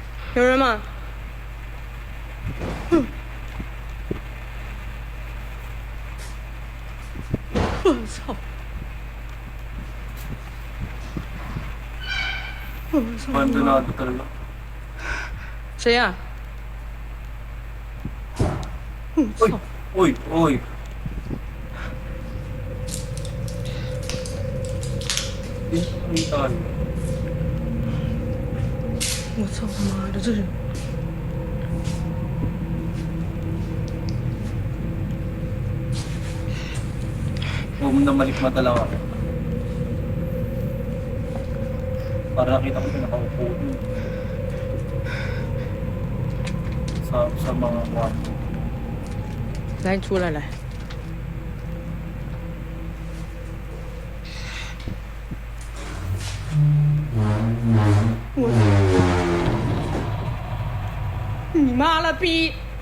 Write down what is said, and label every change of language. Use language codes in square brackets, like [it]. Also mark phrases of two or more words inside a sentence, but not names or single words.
[zh] 有人吗？我操！我操！ [tl] Abandonado talaga. [zh] 谁呀、我 Uy! 操！ [tl] Uy! Uy! Uy, tayo. [zh] 我操他妈的，这是 [tl] Huwag mo na malikmata lang ako. Para nakita ko yung nakaupo dun. Sa mga kwarto. [zh] 来，你出来来。你妈了逼！